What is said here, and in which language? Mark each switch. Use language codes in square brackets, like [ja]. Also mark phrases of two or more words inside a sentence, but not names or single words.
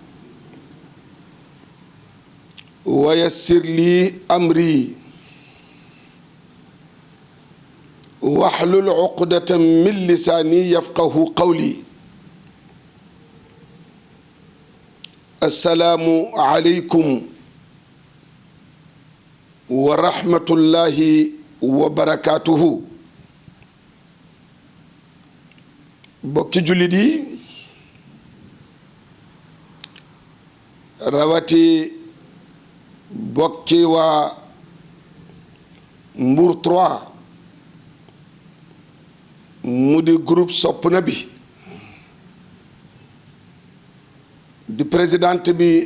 [ar] ويسر لي أمري واحلل عقدة من لساني يفقه قولي السلام عليكم ورحمة الله وبركاته [wo] bokki jullit yi rawati bokki waa Mbour 3 mu di groupe sopp na bi di présidente bi